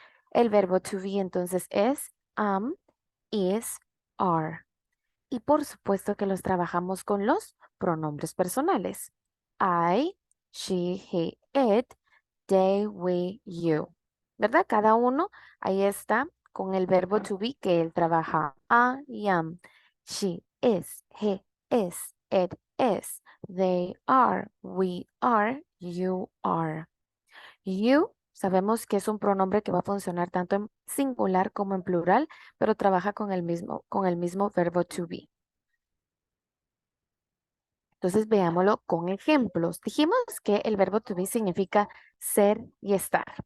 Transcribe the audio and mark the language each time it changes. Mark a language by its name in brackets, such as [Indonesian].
[Spanish] El verbo to be entonces es am, is, are. Y por supuesto que los trabajamos con los pronombres personales. [English] I, she, he, it, they, we, you. ¿Verdad? [Spanish] Cada uno ahí está con el verbo to be que él trabaja. [English] I am, she is, he is, it is, they are, we are, you are. You [Spanish] Sabemos que es un pronombre que va a funcionar tanto en singular como en plural, pero trabaja con el mismo verbo to be. Entonces veámoslo con ejemplos. Dijimos que el verbo to be significa ser y estar.